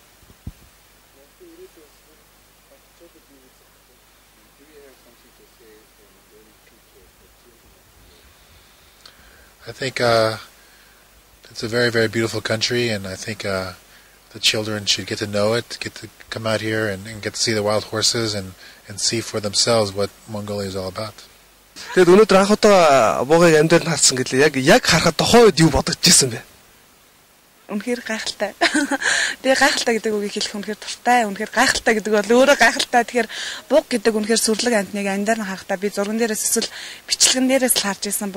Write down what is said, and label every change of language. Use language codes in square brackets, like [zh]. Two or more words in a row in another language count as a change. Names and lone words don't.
[en] I think it's a very, very beautiful country, and I think the children should get to know it, get to come out here and get to see the wild horses and see for themselves what Mongolia is all about. [mn] Тэгээд өнөөдөр анх удаа буугыг амьдаар харсан гэлээ. Яг харахад тухайн үед юу бодож ирсэн бэ? Үнэхээр гайхалтай. Тэгээ гайхалтай гэдэг үгийг хэлэх үнэхээр дуртай. Үнэхээр гайхалтай гэдэг бол өөрөө гайхалтай. Тэгэхээр бууг гэдэг үнэхээр сүрлэг амьтныг амьдаар нь харахтаа би зурган дээрээс эсвэл бичлэгэн дээрээс л харж ирсэн.